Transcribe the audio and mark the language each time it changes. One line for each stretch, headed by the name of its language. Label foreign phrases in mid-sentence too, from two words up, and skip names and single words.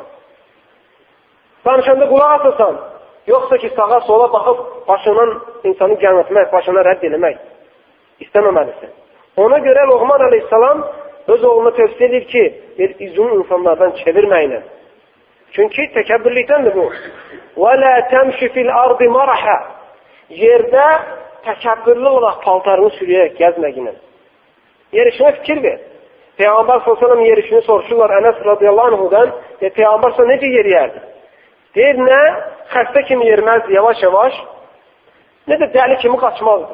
Azerbaijani: Danışanda qulaq asasan, yoxsa ki, sağa sola baxıb başından insanı gəlmətmək, başına rədd eləmək istəməməlisin. Ona görə Loğman əleyhissalam öz oğluna tövsiyə edir ki, üzünü insanlardan çevirməklə. Çünki təkəbbürlükdəndir bu.
Arabic: وَلَا تَمْشِ فِي الْأَرْضِ مَرَحَ.
Azerbaijani: Yerdə təkəbbürlü olaraq paltarını sürüyərək gəzməklə. Yerişinə fikir ver. Peyğəmbər s.ə.v yerişini soruşurlar Ənəs
Arabic: رضي الله عنه.
Azerbaijani: Peyğəmbər s.ə.v necə yeriyərdi? Deyir, nə xəstə kimi yeriməzdi yavaş-yavaş, nə də dəli kimi qaçmazdı.